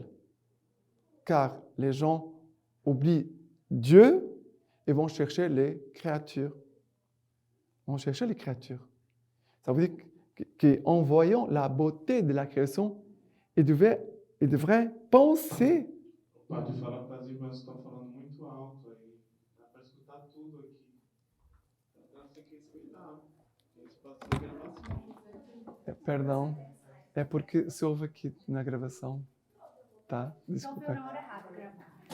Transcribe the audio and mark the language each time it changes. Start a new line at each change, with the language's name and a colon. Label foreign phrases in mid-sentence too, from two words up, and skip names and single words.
French: Car les gens oublient Dieu et vont chercher les créatures. Ça veut dire qu'en voyant la beauté de la création, ils devraient penser.
Portuguese: Pode falar para as irmãs que estão falando muito alto aí. Dá para escutar tudo aqui. Elas têm que respeitar. Eles passam a gravação. Perdão, é porque se ouve aqui na gravação. Tá? Desculpa. Então foi na hora errada gravar.